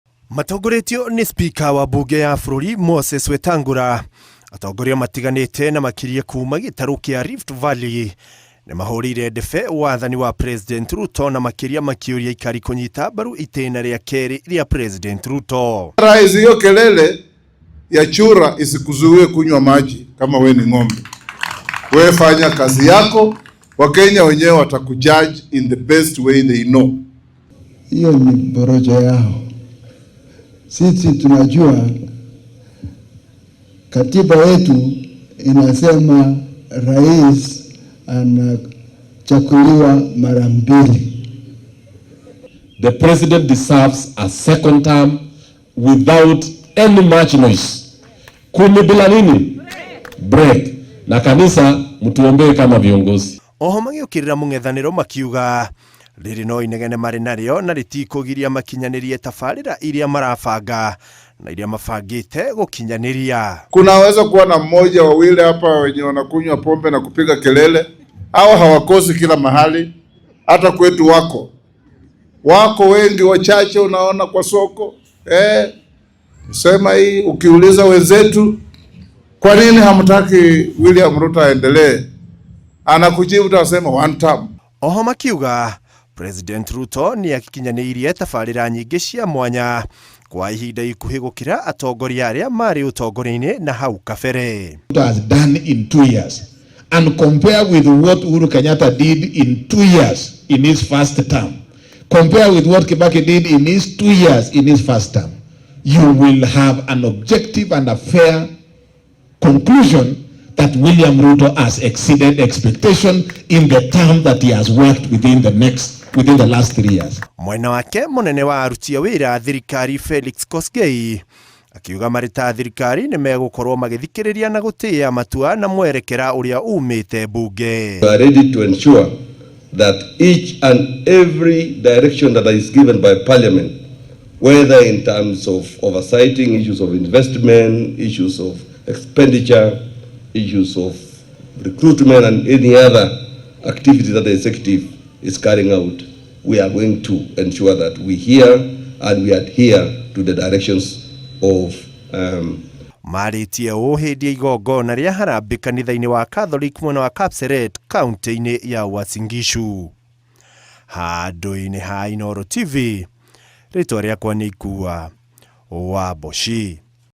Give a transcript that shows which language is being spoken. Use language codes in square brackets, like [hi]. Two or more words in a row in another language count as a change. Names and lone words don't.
[ki] Matongoretio ni spika wa bunge ya bũrũri Moses Wetangula. Atongoria matiganĩte na makiria kuma gĩtarũ kĩa Rift Valley nĩ mahũrĩire ndebe wathani wa President Ruto na makiria makiuria ikari kunyita mbaru itĩna rĩa kerĩ rĩa President Ruto. [sw] Rais, hiyo kelele ya chura isikuzuie kunywa maji kama we ni ng'ombe. Wewe fanya kazi yako, Wakenya wenyewe watakujudge [en] in the best way they know. [sw] Hiyo ni borojo yao. Sisi tunajua katiba yetu inasema rais anachaguliwa mara mbili. [en] The president deserves a second term without any much noise. [sw] Kumi bila nini? Break. Na kanisa mtuombee kama viongozi. [ki] Oho magiukirira mung'ethaniro makiuga riri no inegene mari nario na ritikugiria makinyanirie tafarira iria marabanga na iria mabangite gukinyaniria. [sw] Kunaweza kuwa na mmoja wawili hapa wenye wanakunywa pombe na kupiga kelele, au hawakosi kila mahali. Hata kwetu wako wengi, wachache unaona kwa soko. Sema hii, ukiuliza wenzetu kwa nini hamtaki William Ruto aendelee, anakujibu utasema [en] one term. [ki] Oho makiuga President Ruto ni akikinyanirie tafarira nyingi cia mwanya kwa ihinda ikuhi gukira atongoria aria mari utongoria-ini na hau kabere. [en] Has done in 2 years and compare with what Uhuru Kenyatta did in 2 years in his first term, compare with what Kibaki did in his 2 years in his first term, you will have an objective and a fair conclusion that William Ruto has exceeded expectation in the term that he has worked within the last 3 years. Mwena wake munene wa aruti a wira thirikari Felix Kosgei akiuga marita thirikari ni megukorwo magithikiriria na gutia matua na mwerekera uria umite bunge. We are ready to ensure that each and every direction that is given by Parliament, whether in terms of oversighting issues of investment, issues of expenditure, issues of recruitment and any other activity that the executive is carrying out, we are going to ensure that we hear and we adhere to the directions of [ki] Maritie hindi igongona ria harambe kanitha-ini wa Catholic mwena wa Kapseret kaunti-ini ya Uasin Gishu. Handũ-inĩ ha Inooro TV, rĩtwa rĩakwa nĩ Ikua Wamboshi.